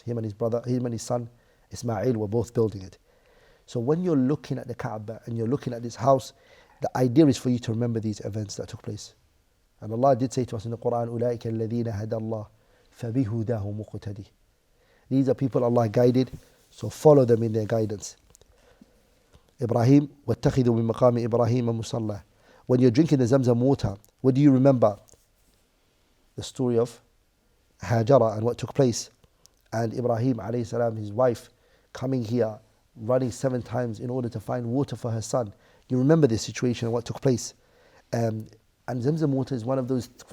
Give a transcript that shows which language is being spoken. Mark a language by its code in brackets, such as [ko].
[en] Him and his son Ismail were both building it. So when you're looking at the Kaaba and you're looking at this house, the idea is for you to remember these events that took place. And Allah did say to us in the Quran, [ar] أُولَٰئِكَ الَّذِينَ هَدَى اللَّهُ فَبِهُدَاهُ مُقْتَدِي. [en] These are people Allah guided, so follow them in their guidance. [ar] Ibrahim, وَاتَّخِذُوا مِن مَقَامِ إِبْرَاهِيمَ مُصَلَّى. [en] When you're drinking the Zamzam water, what do you remember? The story of Hajara and what took place. And Ibrahim alayhi salam, his wife, coming here, running 7 times in order to find water for her son. You remember this situation and what took place. And Zamzam water is one of those